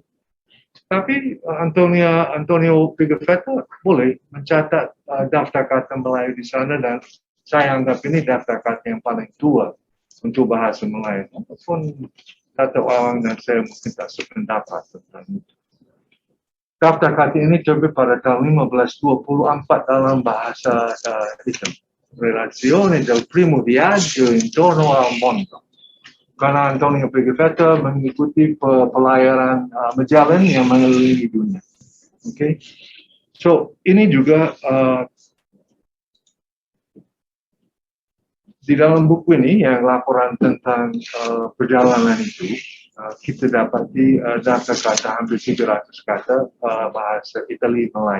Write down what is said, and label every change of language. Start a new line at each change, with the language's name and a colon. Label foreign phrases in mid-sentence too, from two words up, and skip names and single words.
Malay: Tapi Antonio Pigafetta boleh mencatat daftar kata Melayu di sana, dan saya anggap ini daftar kata yang paling tua untuk bahasa Melayu. Walaupun kata orang dan saya mungkin tak sependapat tentang itu. Daftar kata ini terbit pada tahun 1524 dalam bahasa itu. Relazione del primo viaggio intorno al mondo. Karena Antonio Pigafetta mengikuti pelayaran majalah yang mengelilingi dunia. Okay? So ini juga di dalam buku ini yang laporan tentang perjalanan itu, kita dapati daftar kata hampir 300 kata bahasa Itali Melayu.